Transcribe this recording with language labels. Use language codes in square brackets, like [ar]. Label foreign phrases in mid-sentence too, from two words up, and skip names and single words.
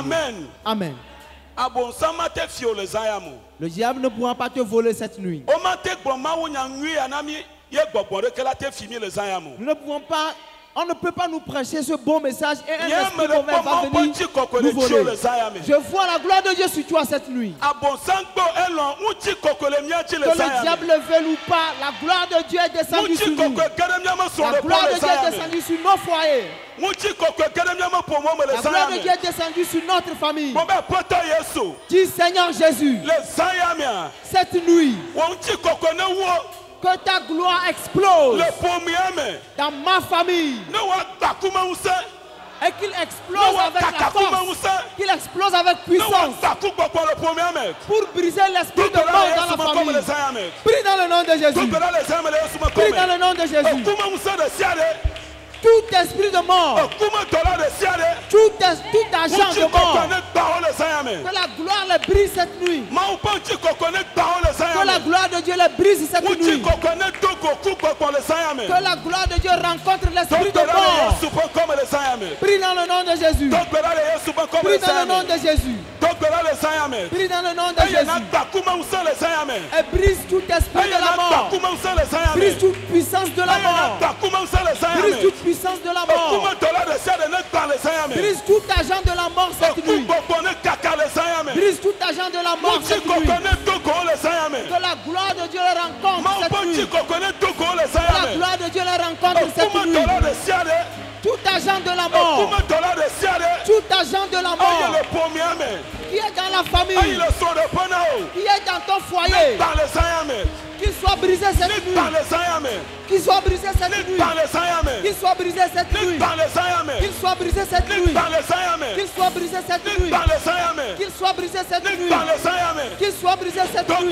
[ee] Amen. Amen. Abonsama te fio le zaya mo. [fr] Le diable ne pourra pas te voler cette nuit. [ee] O ma te gbɔ mawu nya nyui anami ye gbɔgbɔ ɖeke la te fi mi le zaya mo. [fr] Nous ne pouvons pas, on ne peut pas nous prêcher ce bon message et un [ee] Nye [fr] esprit [ee] me le [fr] mauvais [ee] kpɔ va mawu ƒe [fr] venir [ee] ŋuti kɔkɔe [fr] nous [ee] le tso le [fr] voler. [ee] zaya me. [fr] Je vois la gloire de Dieu sur toi cette nuit. [ee] Abonsam gbɔ elɔ ŋuti kɔkɔe le mía dzi [fr] Que le [ee] le zaya me. [fr] diable le veuille ou pas, la gloire de Dieu est descendue sur [ee] Ŋuti [fr] nous. [ee] kɔkɔe ge ɖe míame [fr] La [ee] srɔ̃ɖeƒe [fr] gloire [ee] le [fr] de Dieu est [ee] zaya me. [fr] descendue sur nos foyers. [ee] Ŋuti kɔkɔe ge ɖe míame ƒome me le [fr] La [ee] zaya [fr] gloire de [ee] me. [fr] Dieu est descendue sur notre famille. [ee] Mo be Aƒetɔ Yesu [fr] Dis Seigneur Jésus, [ee] le zaya mea [fr] cette nuit, [ee] wò ŋuti kɔkɔe ne wo [fr] que ta gloire explose [ee] le ƒomea me [fr] dans ma famille [ee] ne woagbã kumeŋusẽ [fr] et qu'il [ee] ne [fr] explose avec la [ee] woakaka [fr] force, [ee] kumeŋusẽ [fr] qu'il explose avec [ee] ne [fr] puissance [ee] woagbã kugbɔgbɔ le ƒomea me. [fr] pour briser l'esprit de [ee] Dogbera [fr] mort [ee] le [fr] dans [ee] Yesu [fr] la [ee] me kɔme [fr] famille. [ee] le zaya me. [fr] Prie dans le nom de Jésus. [ee] Dogbera le zaya me le Yesu me [fr] Prie dans [ee] kɔme. [fr] le nom de Jésus. [ee] Kumeŋusẽ ɖe sia ɖe. [fr] Tout esprit de mort, [ee] Kumetɔla ɖe sia ɖe. [fr] tout agent [ee] Ŋuti [fr] de [ee] kɔkɔe [fr] mort, [ee] ne gbã wo le zaya me. [fr] que la gloire les brise cette nuit. [ee] Mawu ƒe ŋuti kɔkɔe ne gbã wo le [fr] Que [ee] zaya [fr] la [ee] me. [fr] gloire de Dieu les brise cette [ee] Ŋuti [fr] nuit. [ee] kɔkɔe ne do go kugbɔgbɔ le zaya me. [fr] Que la gloire de Dieu rencontre l'esprit de [ee] Dogbera le [fr] mort. [ee] Yesu ƒe kɔme le zaya me. [fr] Prie dans le nom de Jésus. [ee] Dogbera le Yesu ƒe kɔme [fr] Prie [ee] le [fr] dans [ee] zaya [fr] le nom [ee] me. [fr] de Jésus. [ee] Dogbera le zaya me. [fr] Prie dans le nom de [ee] Eye na [fr] Jésus. [ee] gbã kumeŋusẽ le zaya me. [fr] Et brise tout esprit [ee] Eye [fr] de [ee] na [fr] la [ee] gbã [fr] mort. [ee] kumeŋusẽ le zaya me. [fr] Brise toute puissance de la [ee] Eye na [fr] mort. [ee] gbã kumeŋusẽ le zaya [fr] Brise [ee] me. [fr] toute puissance de la mort. [ee] Kumetɔla ɖe sia ɖe ne gbã le zaya me. [fr] Brise tout agent de la mort cette nuit. [ee] Kugbɔgbɔ ne kaka [fr] agents de la mort cette nuit. Que la gloire de Dieu les rencontre cette nuit. Que la gloire de Dieu les rencontre cette nuit. Tout agent de la mort, tout agent de la mort qui est dans la famille, qui est dans ton foyer, qu'il soit brisé cette nuit, qu'il soit brisé cette nuit, qu'il soit brisé cette nuit, qu'il soit brisé cette nuit, qu'il soit brisé cette nuit, qu'il soit brisé cette nuit, qu'il soit brisé cette nuit.